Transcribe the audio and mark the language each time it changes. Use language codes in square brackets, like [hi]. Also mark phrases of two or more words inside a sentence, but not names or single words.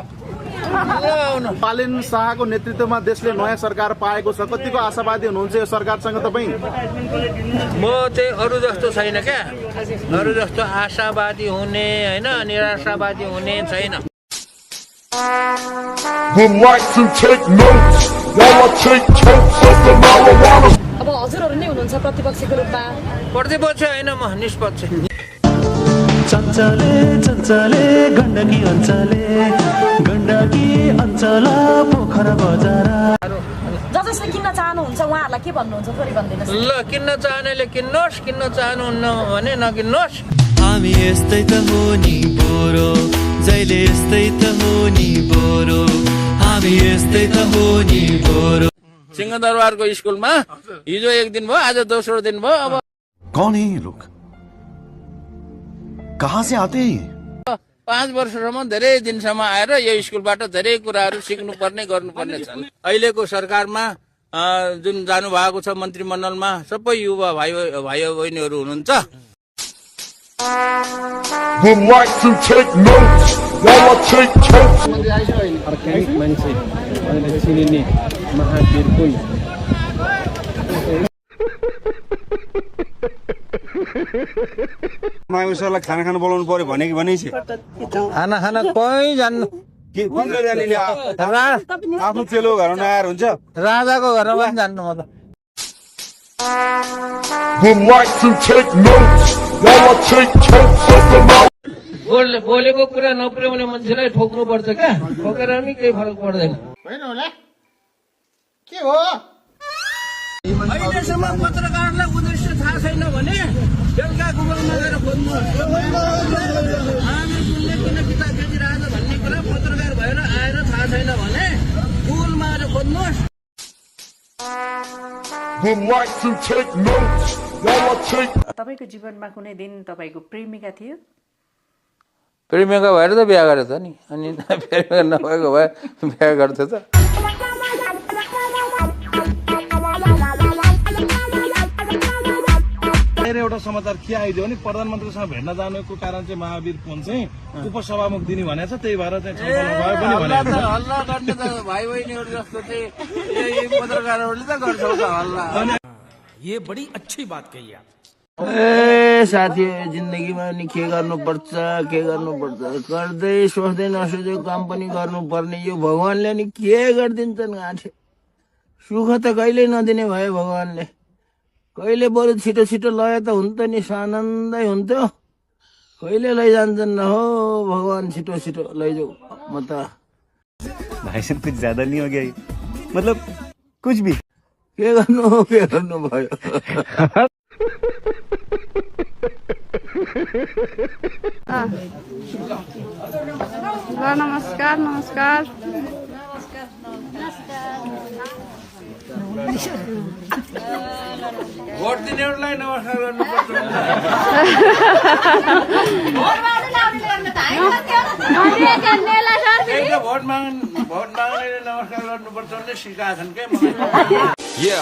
[ne] पालिन शाहको नेतृत्वमा देशले नयाँ सरकार पाएको छ, कतिको आशावादी हुनुहुन्छ यो सरकारसँग तपाईँ? म चाहिँ अरू जस्तो छैन क्या, अरू जस्तो आशावादी हुने होइन, निराशावादी हुने छैन। [en] Relax and take notes while I take totes of the marijuana. [ne] अब हजुरहरू नै हुनुहुन्छ प्रतिपक्षको रूपमा प्रतिपक्ष होइन म निष्पक्ष चञ्चले चञ्चले गण्डकी अञ्चल पोखरा बजार जसले किन्न चाहनुहुन्छ उहाँहरूलाई के भन्नुहुन्छ थोरै भनिदिनुहोस् ल किन्न चाहनेले किन्नुहोस् किन्न चाहनुहुन्न भने नकिन्नुहोस् हामी यस्तै त हो नि बोरो जहिले यस्तै त हो नि बोरो हामी यस्तै त हो नि बोरो सिंहदरबारको स्कुलमा हिजो एक दिन भयो आज दोस्रो दिन भयो अब [hi] कौन है ये लोग कहाँ से आते हैं [ne] 5 वर्षसम्म धेरै दिनसम्म आएर यो स्कुलबाट धेरै कुराहरू सिक्नुपर्ने गर्नुपर्ने छन् अहिलेको सरकारमा जुन जानु भएको छ मन्त्रीमण्डलमा सबै युवा भाइ बहिनीहरू हुनुहुन्छ [en] Relax and take notes while I take totes. [ne] अर्ग्यानिक मान्छे भनेर चिनिने महावीर पुन माइको सरलाई खाना खानु बोलाउनु पर्यो भने कि भनेपछि खाना खाना कहीँ जान्नु आफ्नो चेलो घरमा आएर हुन्छ राजाको घरमा पनि जान्नु म त [en] Relax and take notes while I take totes of the marijuana. [ne] बोलेको कुरा नपुर्याउने मान्छेलाई ठोक्नु पर्छ क्या ठोकेर पनि केही फरक पर्दैन के हो अहिलेसम्म पत्रकारलाई उद्देश्य थाहा छैन भने बेलुका गुगलमा गएर खोज्नुहोस् आमिर कुनले किन किताब बेचिरहेछ भन्ने कुरा पत्रकार भएर आएर थाहा छैन भने गुगलमा गएर खोज्नुहोस् [en] Relax and take notes while I take. [ne] तपाईको जीवनमा कुनै दिन तपाईको प्रेमिका थियो प्रेमिका भएर त बिहा गरेछ नि अनि प्रेमिका नभएको भए बिहा गर्थे त एउटा समाचार के आइदियो भने प्रधानमन्त्रीसँग भेट्न जानुको कारण चाहिँ महावीर पुन चाहिँ उपसभामुख दिने भनेको छ त्यही भएर चाहिँ छलफल भयो पनि भनेको छ हल्ला गर्ने त भाइ बहिनीहरू जस्तो चाहिँ यही पत्रकारहरूले त गर्छ त हल्ला [hi] ये बड़ी अच्छी बात कही आप [ne] ए साथी जिन्दगीमा नि के गर्नुपर्छ गर्दै सोच्दै नसोचेको काम पनि गर्नुपर्ने यो भगवानले नि के गरिदिन्छन् गाँठे सुख त कहिल्यै नदिने भयो भगवानले कहिले बरु छिटो छिटो लय त हुन्थ्यो नि सानन्दै हुन्थ्यो कहिले लैजान्छन् न हो भगवान छिटो छिटो लैजाऊ म त [hi] भाई साहब कुछ ज्यादा नहीं हो गया ये? मतलब कुछ भी [ne] के गर्नु भयो नमस्कार नमस्कार भोट दिनेहरूलाई नमस्कार गर्नुपर्छ भोट माग्नेले नमस्कार गर्नुपर्छ भन्ने सिकाएको छन् क्या मलाई